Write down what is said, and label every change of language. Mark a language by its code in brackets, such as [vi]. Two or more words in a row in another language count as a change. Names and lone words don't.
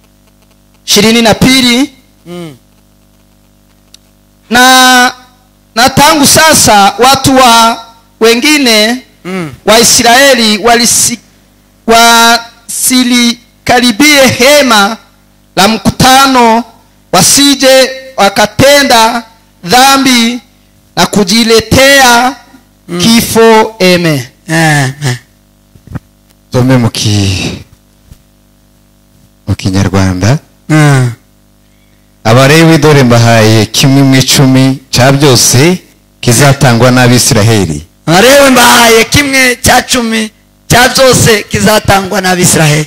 [sw] 22 na tangu sasa watu wengine wa Israeli wasilikaribie hema la mkutano, wasije wakatenda dhambi na kujiletea kifo. Amen. Amen. [rw] Some mu Kinyarwanda. Abalewi dore mbahaye kimwe mu 10 cya byose kizatangwa n'Abisiraheli. Abalewi mbahaye kimwe cya 10 cya byose kizatangwa n'Abisiraheli,